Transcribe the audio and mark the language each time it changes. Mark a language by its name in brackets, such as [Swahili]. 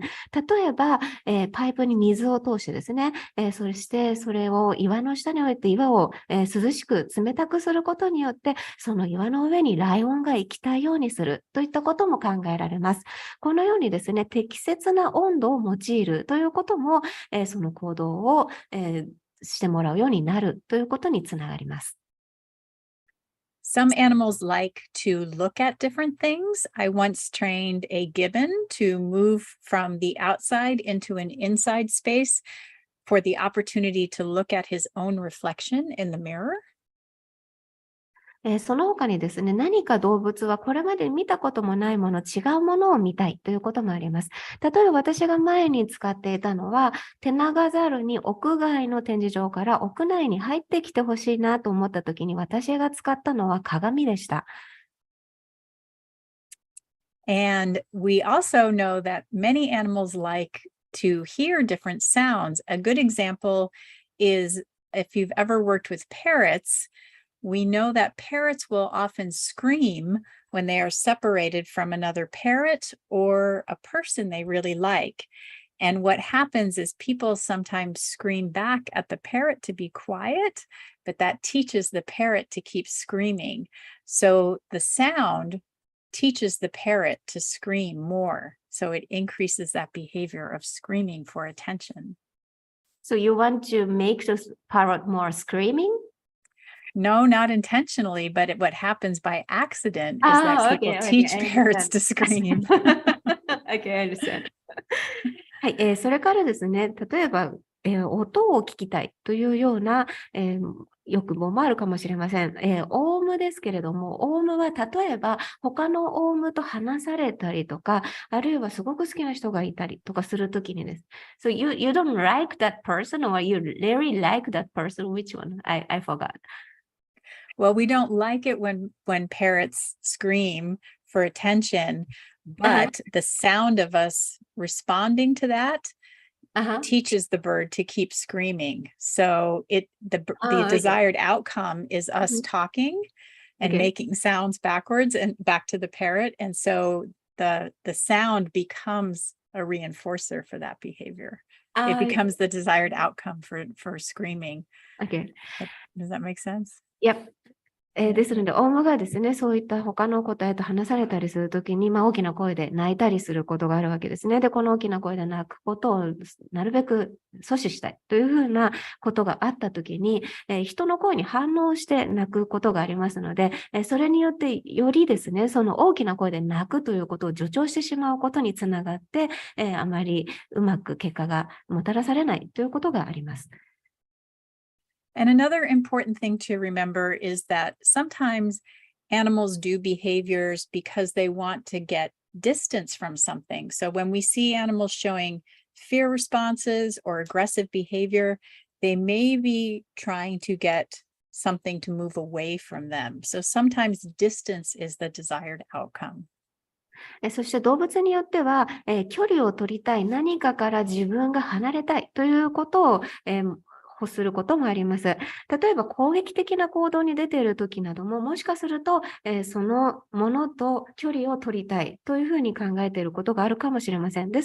[Japanese] 例えば、パイプに水を通してですね、そしてそれを岩の下に置いて岩を、涼しく冷たくすることによって、その岩の上にライオンが行きたいようにするといったことも考えられます。このようにですね、適切な温度を用いるということも、その行動を、してもらうようになるということにつながります。 [English] Some animals like to look at different things. I once trained a gibbon to move from the outside into an inside space for the opportunity to look at his own reflection in the mirror. [Japanese] その他にですね、何か動物はこれまで見たこともないもの、違うものを見たいということもあります。例えば私が前に使っていたのは、テナガザルに屋外の展示場から屋内に入ってきてほしいなと思った時に、私が使ったのは鏡でした。 [English] And we also know that many animals like to hear different sounds. A good example is if you've ever worked with parrots, we know that parrots will often scream when they are separated from another parrot or a person they really like. And what happens is people sometimes scream back at the parrot to be quiet, but that teaches the parrot to keep screaming. So the sound teaches the parrot to scream more. So it increases that behavior of screaming for attention. So you want to make the parrot more screaming? No, not intentionally, but what happens by accident is that people teach parrots to scream. Okay, I understand. [Japanese] はい、それからですね、例えば、音を聞きたいというような、欲望もあるかもしれません。オウムですけれども、オウムは例えば他のオウムと話されたりとか、あるいはすごく好きな人がいたりとかするときにです。 [English] So you don't like that person or you really like that person? Which one? I forgot. Well, we don't like it when parrots scream for attention, but the sound of us responding to that teaches the bird to keep screaming. So the desired outcome is us talking and making sounds backwards and back to the parrot. And so the sound becomes a reinforcer for that behavior. It becomes the desired outcome for screaming. Okay. Does that make sense? Yep. [Japanese] ですので、オウムがですね、そういった他の個体と話されたりするときに、大きな声で泣いたりすることがあるわけですね。で、この大きな声で泣くことをなるべく阻止したいというふうなことがあったときに、人の声に反応して泣くことがありますので、それによってよりですね、その大きな声で泣くということを助長してしまうことにつながって、あまりうまく結果がもたらされないということがあります。 [English] And another important thing to remember is that sometimes animals do behaviors because they want to get distance from something. So when we see animals showing fear responses or aggressive behavior, they may be trying to get something to move away from them. So sometimes distance is the desired outcome. [Japanese] そして動物によっては、距離を取りたい、何かから自分が離れたいということを、欲することもあります。例えば攻撃的な行動に出ているときなども、もしかすると、そのものと距離を取りたいというふうに考えていることがあるかもしれません。